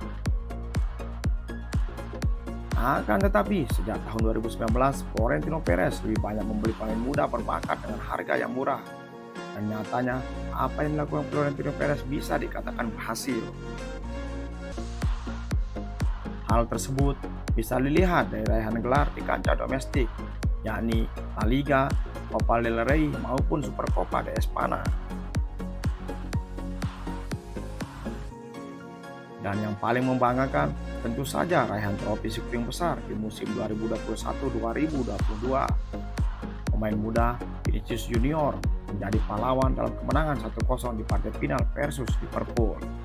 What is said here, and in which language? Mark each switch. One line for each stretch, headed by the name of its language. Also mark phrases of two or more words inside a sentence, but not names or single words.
Indonesian: Akan tetapi, sejak tahun 2019, Florentino Perez lebih banyak membeli pemain muda berbakat dengan harga yang murah. Dan nyatanya, apa yang dilakukan Florentino Perez bisa dikatakan berhasil. Hal tersebut bisa dilihat dari raihan gelar di kancah domestik, yakni La Liga, Copa del Rey maupun Supercopa de España. Dan yang paling membanggakan tentu saja raihan trofi skuting besar di musim 2021-2022. Pemain muda Vinicius Junior menjadi pahlawan dalam kemenangan 1-0 di partai final versus Liverpool.